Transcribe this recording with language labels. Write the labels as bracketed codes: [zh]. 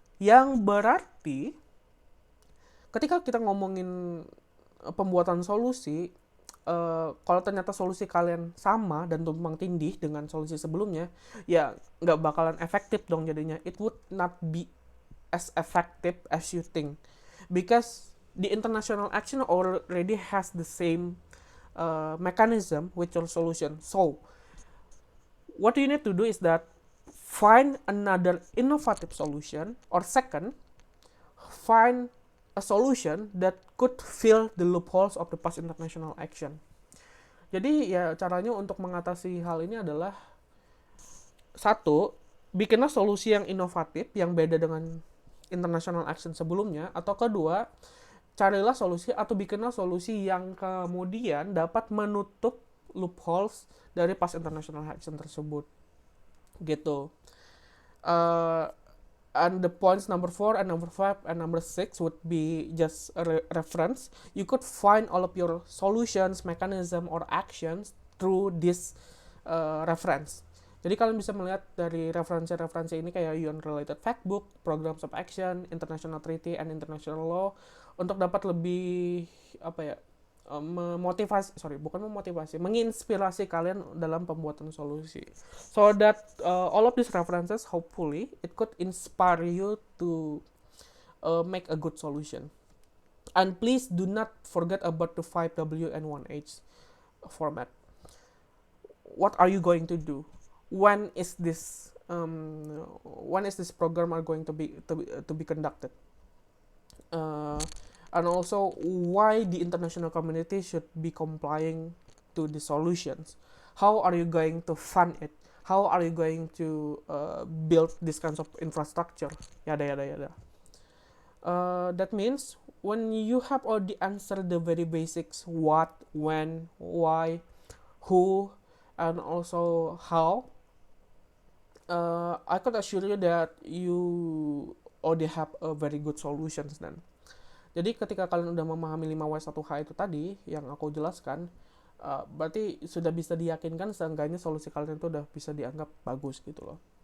[id] Yang berarti ketika kita ngomongin pembuatan solusi, kalau ternyata solusi kalian sama dan tumpang tindih dengan solusi sebelumnya, ya nggak bakalan efektif dong jadinya. [en] It would not be as effective as you think, because the international action already has the same mechanism with your solution. So what you need to do is that find another innovative solution, or second, find a solution that could fill the loopholes of the past international action. [id] Jadi ya caranya untuk mengatasi hal ini adalah satu, bikinlah solusi yang inovatif yang beda dengan international action sebelumnya, atau kedua, carilah solusi atau bikinlah solusi yang kemudian dapat menutup loopholes dari past international action tersebut gitu. [en] Uh, and the points number 4 and number 5 and number 6 would be just a reference. You could find all of your solutions, mechanism, or actions through this reference. [id] Jadi kalian bisa melihat dari referensi-referensi ini kayak UN Related Factbook, Programs of Action, International Treaty, and International Law untuk dapat lebih menginspirasi kalian dalam pembuatan solusi. [en] So that all of these references, hopefully, it could inspire you to make a good solution. And please do not forget about the 5W and 1H format. What are you going to do? When is this program are going to be conducted? And also why the international community should be complying to the solutions. How are you going to fund it? How are you going to build this kinds of infrastructure? Yada yada yada. That means when you have already answered the very basics, what, when, why, who, and also how, I could assure you that you already have a very good solutions then. [id] Jadi ketika kalian udah memahami 5W1H itu tadi yang aku jelaskan, berarti sudah bisa diyakinkan seenggaknya solusi kalian itu udah bisa dianggap bagus gitu loh.